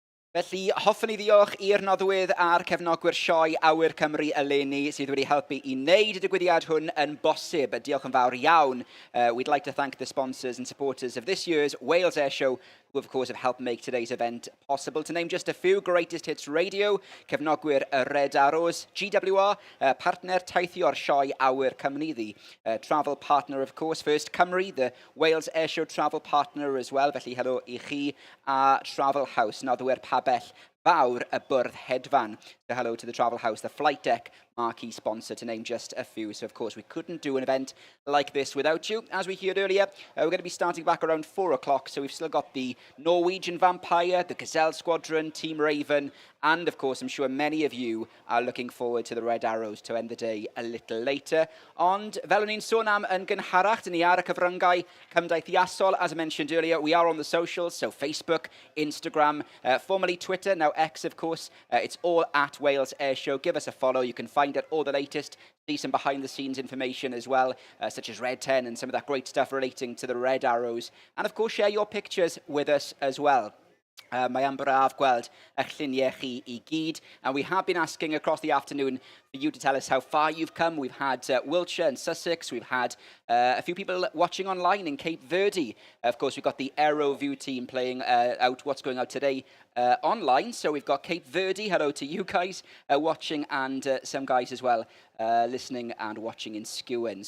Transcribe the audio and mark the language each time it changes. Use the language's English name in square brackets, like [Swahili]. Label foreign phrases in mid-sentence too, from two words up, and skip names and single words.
[Welsh] Felly, hoffwn ni ddiolch i'r noddwydd a'r cefnogwyr sioe Awyr Cymru eleni sydd wedi helpu i wneud y digwyddiad hwn yn bosib. Diolch yn fawr iawn. [English] We'd like to thank the sponsors and supporters of this year's Wales Airshow, who of course have helped make today's event possible. To name just a few, Greatest Hits Radio, [Welsh] cefnogwyr y Red Arrows, GWR, partner teithio'r sioe Awyr Cymru, [English] the travel partner of course, First Cymru, the Wales Airshow travel partner as well, [Welsh] felly helo i chi, a Travel House, noddwyr pabell fawr y bwrdd hedfan. [English] So hello to the Travel House, the flight deck marquee sponsor, to name just a few. So of course we couldn't do an event like this without you. As we heard earlier, we're going to be starting back around 4 o'clock, so we've still got the Norwegian Vampire, the Gazelle Squadron, Team Raven, and of course I'm sure many of you are looking forward to the Red Arrows to end the day a little later. [Welsh] Ond fel o'n i'n sôn am yn gynharach, dyn ni ar y cyfryngau cymdeithiasol, [English] as I mentioned earlier, we are on the socials, so Facebook, Instagram, formerly Twitter, now X of course. It's all at Wales Airshow. Give us a follow. You can find out all the latest, see some behind the scenes information as well, such as Red 10 and some of that great stuff relating to the Red Arrows. And of course, share your pictures with us as well. [Welsh] Mae am braf gweld eich lluniau chi I gyd, [English] and we have been asking across the afternoon for you to tell us how far you've come. We've had Wiltshire and Sussex, we've had a few people watching online in Cape Verde. Of course, we've got the Aero View team playing out what's going out today online, so we've got Cape Verde, hello to you guys watching, and some guys as well listening and watching in Skewen.